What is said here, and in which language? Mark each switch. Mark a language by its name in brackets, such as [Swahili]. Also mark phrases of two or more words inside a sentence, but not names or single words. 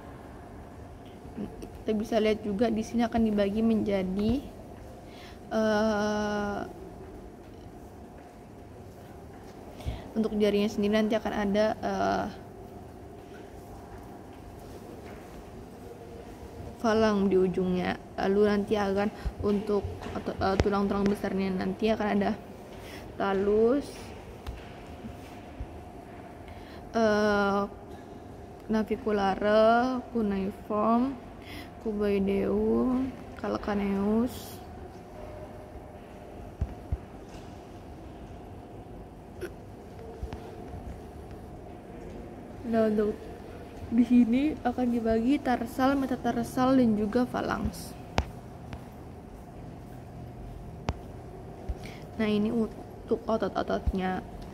[Indonesian] Kita bisa lihat juga di sini akan dibagi menjadi untuk jarinya sendiri nanti akan ada falang di ujungnya. Lalu nanti akan untuk tulang-tulang besarnya nanti akan ada talus, naviculare, cuneiform, Cuboideum, Calcaneus. Nah, untuk di sini akan dibagi tarsal, metatarsal, dan juga falanks. Nah, ini untuk otot-ototnya.